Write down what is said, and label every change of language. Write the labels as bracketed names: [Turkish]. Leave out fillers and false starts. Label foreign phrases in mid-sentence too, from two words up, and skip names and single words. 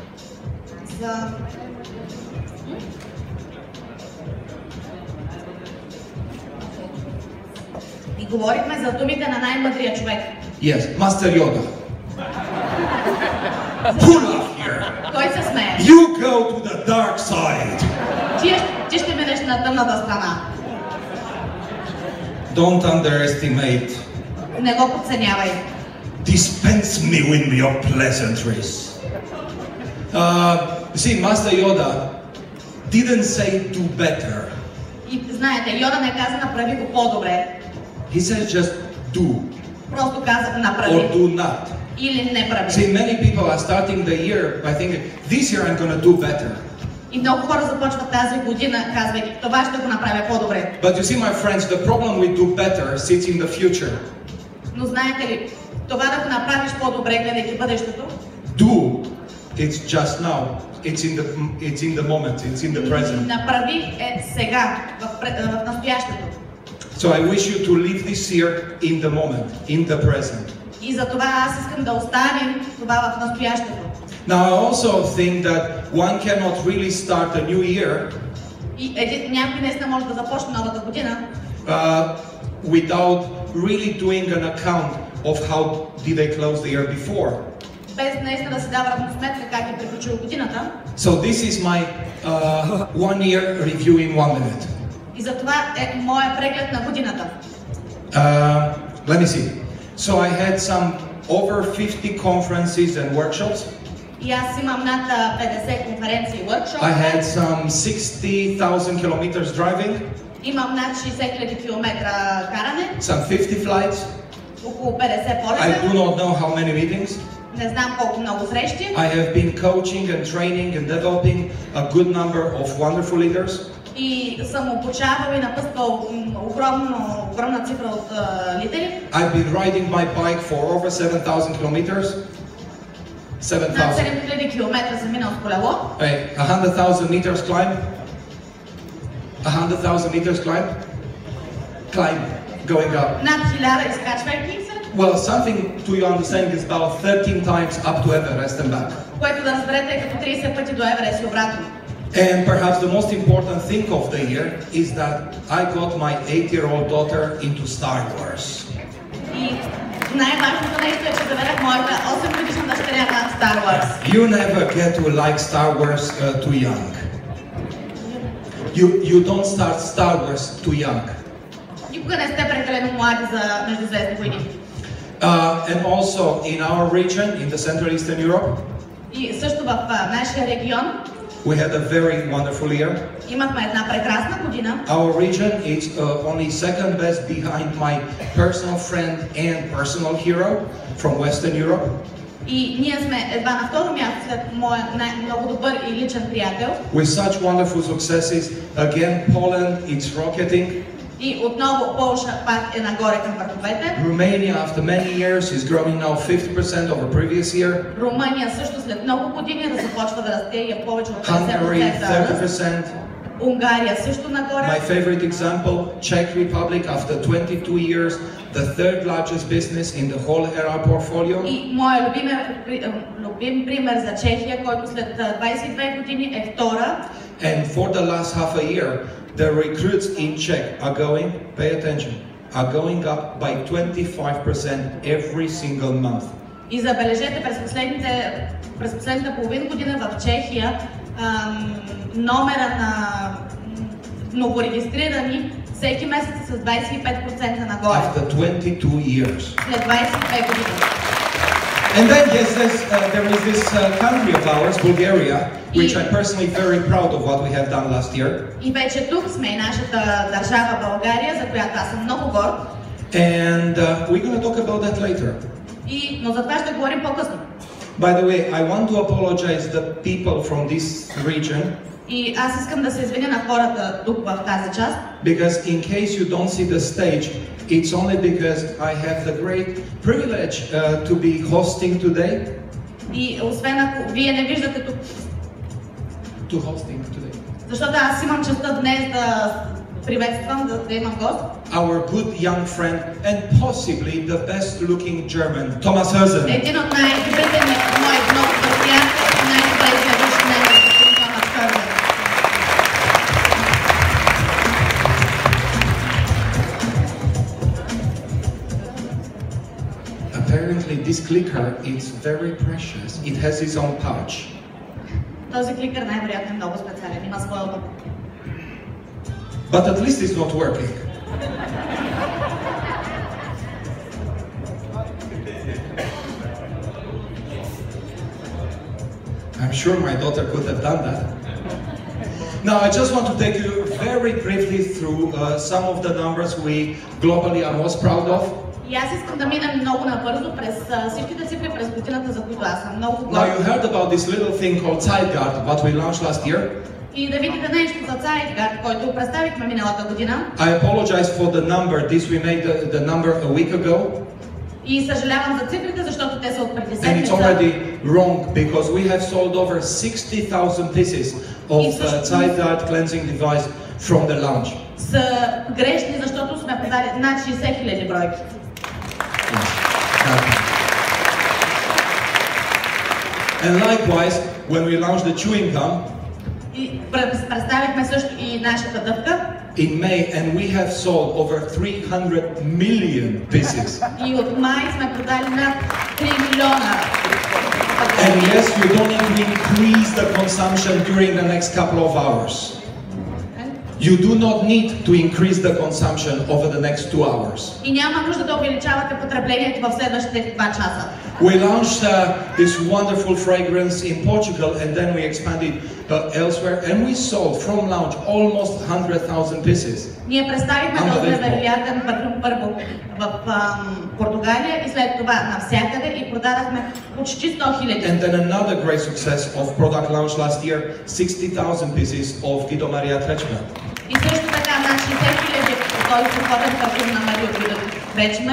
[Bulgarian] И говорихме за думите на най-мъдрия човек. [English] Yes, Master Yoda. Pull up here. [Bulgarian] Той се смее. [English] You go to the dark side. [Bulgarian] Ти ще минеш на тъмната страна. [English] Don't underestimate. [Bulgarian] Не го подценявай. [English] Dispense me with your pleasantries. See, Master Yoda didn't say do better. [Bulgarian] И знаете, Йода не каза направи го по-добре. [English] He said just do. [Bulgarian] Просто каза направи. [English] Or do not. [Bulgarian] Или не прави. [English] See, many people are starting the year by thinking, this year I'm going to do better. [Bulgarian] И много хора започват тази година, казвайки, това ще го направя по-добре. [English] But you see, my friends, the problem with do better sits in the future. [Bulgarian] Но знаете ли, това да го направиш по-добре, гледайки бъдещето, [English] Do, it's just now. It's in the moment. It's in the present. [Bulgarian] Направи е сега, в настоящето. [English] So I wish you to live this year in the moment, in the present. [Bulgarian] И за това аз искам да оставим това в настоящето. [English] Now I also think that one cannot really start a new year [Bulgarian] Някой наистина може да започне новата година [English] without really doing an account of how did they close the year before. [Bulgarian] Без наистина да си дава равносметка как е приключила годината. [English] So this is my 1 year review in 1 minute. [Bulgarian] И за това е моя преглед на годината. [English] Let me see. So I had some over 50 conferences and workshops. [Bulgarian] И аз имам над 50 конференции и workshops. [English] I had some 60,000 kilometers driving. [Bulgarian] Имам над 60,000 километра каране. [English] Some 50 flights. [Bulgarian] Около 50 полета. [English] I do not know how many meetings. [Bulgarian] Не знам колко много срещи. [English] I have been coaching and training and developing a good number of wonderful leaders. [Bulgarian] И съм обучавал и напъскал огромна цифра от лидери. [English] I've been riding my bike for over 7,000 kilometers. 7,000. [Bulgarian] Над 7,000 километра съм минал с колело. [English] 100,000 meters climb. 100,000 meters climb. Climb, going up. [Bulgarian] Над 1000 изкачвайки се. [English] Well, something to you understand is about 13 times up to Everest and back. [Bulgarian] Което да разберете е като 30 пъти до Еверест и обратно. [English] And perhaps the most important thing of the year is that I got my 8-year-old daughter into Star Wars. [Bulgarian] И най-важното нещо е, че заведах моята 8-годишна дъщеря на Star Wars. [English] You never get to like Star Wars too young. You don't start Star Wars too young. [Bulgarian] Никога не сте прекалено млади за междузвездни войни. [English] And also in our region, in the Central Eastern Europe, [Bulgarian] И също в нашия регион [English] we had a very wonderful year. [Bulgarian] имахме една прекрасна година. [English] Our region is only second best behind my personal friend and personal hero from Western Europe. [Bulgarian] И ние сме едва на второ място след моя много добър и личен приятел. [English] With such wonderful successes, again Poland, it's rocketing. [Bulgarian] И отново Полша пак е нагоре към върховете. [English] Romania, after many years, is growing now 50% over previous year. [Bulgarian] Румъния също след много години започва да расте и е повече от 50% 50%. Унгария също нагоре. [English] My favorite example, Czech Republic, after 22 years, the third largest business in the whole ERA portfolio. [Bulgarian] И моя любим пример за Чехия, който след 22 години е втора. [English] And for the last half a year, the recruits in Czech are going, pay attention, are going up by 25% every single month. [Bulgarian] И забележете, през последната половин година в Чехия номера на новорегистрирани всеки месец с 25% нагоре. [English] After 22 years. [Bulgarian] След 22 години. [English] And then yes, there is this country of ours, Bulgaria, which I'm personally very proud of what we have done last year. [Bulgarian] И вече тук сме и нашата държава България, за която аз съм много горд. [English] And we're going to talk about that later. [Bulgarian] Но за това ще говорим по-късно. [English] By the way, I want to apologize the people from this region. [Bulgarian] И аз искам да се извиня на хората тук в тази част. [English] Because in case you don't see the stage, it's only because I have the great privilege to be hosting today. [Bulgarian] И освен ако вие не виждате тук. [English] To hosting today. [Bulgarian] Защото аз имам честта днес приветствам да имам гост. [English] Our good young friend and possibly the best looking German, Thomas Hörsen. [Bulgarian] Един от най-добрите мои много приятели и най-добре изглеждащ немец, Томас Хързен. [English] Apparently this clicker is very precious. It has its own pouch. [Bulgarian] Този кликър най-вероятно е много специален, има своя лук. [English] But at least it's not working. I'm sure my daughter could have done that. Now I just want to take you very briefly through some of the numbers we globally are most proud of. [Bulgarian] И аз искам да минем много набързо през всичките цифри през годината, за които аз съм много горд. [English] Now you heard about this little thing called Zeitguard, what we launched last year. [Bulgarian] И да видите нещо за Zeitguard, който представихме миналата година. [English] I apologize for the number. This we made the number a week ago. [Bulgarian] И съжалявам за цифрите, защото те са от преди [English] And it's [Bulgarian] седмица. [English] already wrong because we have sold over 60,000 pieces of Zeitguard cleansing device from the launch. [Bulgarian] Са грешни, защото сме продали над 60,000 бройки. [English] And likewise, when we launched the chewing gum [Bulgarian] И представихме също и нашата дъвка. [English] in May, and we have sold over 300 million pieces. [Bulgarian] И от май сме продали над 3 милиона. [English] And yes, you don't need to increase the consumption during the next couple of hours. You do not need to increase the consumption over the next 2 hours. [Bulgarian] И няма нужда да увеличавате потреблението в следващите 2 часа. [English] We launched this wonderful fragrance in Portugal, and then we expanded elsewhere, and we sold from launch almost 100,000 pieces. [Bulgarian] Ние представихме този невероятен парфюм първо в Португалия и след това навсякъде и продадахме почти 100,000. [English] And then another great success of product launch last year, 60,000 pieces of Guido Maria Kretschmer. [Bulgarian] И също така над 60,000 този съходен парфюм на Марио Гидо Кречмер.